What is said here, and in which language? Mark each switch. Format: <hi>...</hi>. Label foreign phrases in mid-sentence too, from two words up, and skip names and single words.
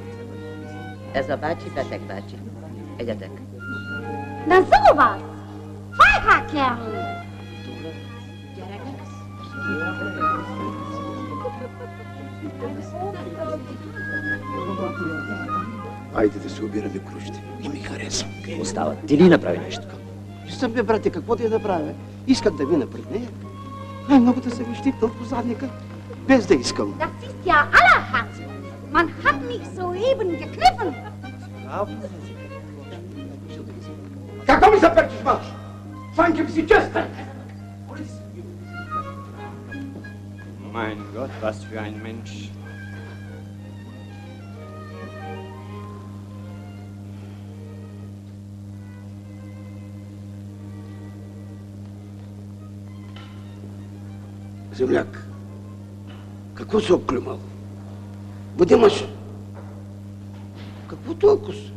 <hu>Ez a bácsi, beteg bácsi. Egyetek.</hu> <de>Na sowas! Feierkerl!</de> <hu>Gyerekek?</hu> <bg>Айде да се обираме крушите. И ми харесва. Какво става? Ти ли направи нещо? Съм бе, брате, какво да я направя? Искам да мина пред нея. Най-много да се ми щипнал по задника, без да искам.</bg> <de>Das ist ja allerhand. Man hat mich soeben gekniffen.</de> <bg>Какво ми се перчиш, мач? Фанки би си честен!</bg> <de>Mein Gott, was für ein Mensch.</de> <bg>Земляк, какво се оклюмал? Бъде мъж. Какво толкова?</bg>